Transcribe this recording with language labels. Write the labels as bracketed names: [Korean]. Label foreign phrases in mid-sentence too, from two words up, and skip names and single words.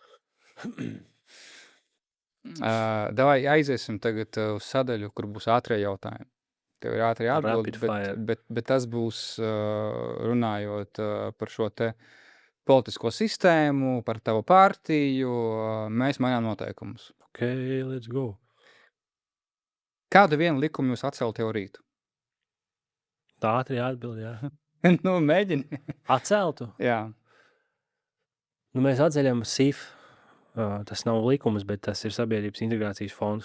[Latvian] Davai aiziesim tagad uz sadaļu, kur būs ātrie jautājumi. Tev ir ātrie atbildi, bet tas būs runājot par šo te politisko sistēmu, par tavu partiju. Mēs mainām noteikumus. [English] Ok, let's go. [Latvian] Kādu vienu likumu jūs atceltu jau rītu? Tā ātrie atbildi, jā. Mēģini. Atceltu? Jā. Mēs atceļam SIF. Tas nav likums, bet tas ir sabiedrības integrācijas fonds.